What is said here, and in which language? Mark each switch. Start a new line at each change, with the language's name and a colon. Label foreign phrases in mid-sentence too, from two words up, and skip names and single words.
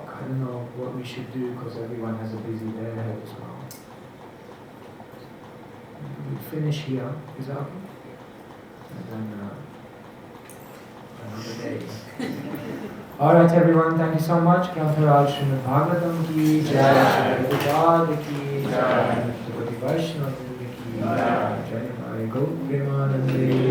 English: I don't know what we should do because everyone has a busy day ahead as well. We'll finish here. Is that okay? And then another day. Alright everyone, thank you so much.
Hindi: Canto श्रीमद् भागवतम् की जय, श्रीमद् की जय, Devotee वैष्णव की जय, जय गौर प्रेमानंद